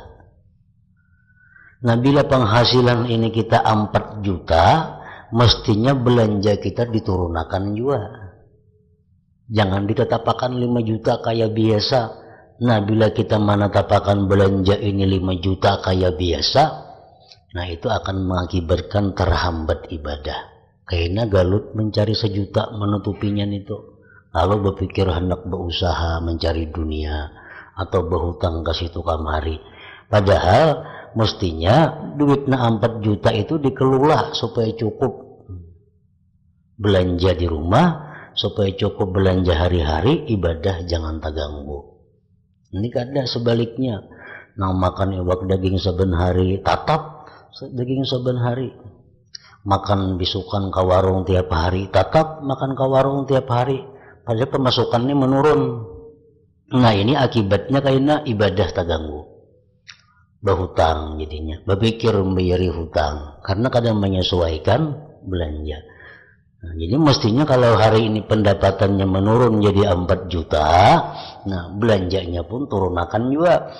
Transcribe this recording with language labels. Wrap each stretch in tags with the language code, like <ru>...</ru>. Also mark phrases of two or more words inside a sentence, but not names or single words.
<id>Nah, bila penghasilan ini kita 4 juta, mestinya belanja kita diturunkan juga. Jangan ditetapkan 5 juta kayak biasa. Nah, bila kita menetapkan belanja ini 5 juta kayak biasa, nah itu akan mengakibatkan terhambat ibadah. Karena galut mencari 1 juta menutupinya itu. Lalu berpikir hendak berusaha mencari dunia atau berhutang ke situ kamari. Padahal mestinya duitnya 4 juta itu dikelola supaya cukup belanja di rumah, supaya cukup belanja hari-hari, ibadah jangan terganggu. Ini kada sebaliknya.</id> <bjn>Nah, makan iwak daging saben hari, tatap daging saben hari. Makan bisukan ke warung tiap hari, tatap makan ke warung tiap hari.</bjn> <id>Padahal pemasukannya menurun. Nah, ini akibatnya karena ibadah terganggu. Berhutang jadinya, berpikir membayari hutang karena kadang menyesuaikan belanja. Nah, jadi mestinya kalau hari ini pendapatannya menurun jadi 4 juta, nah belanjanya pun turunakan juga.</id>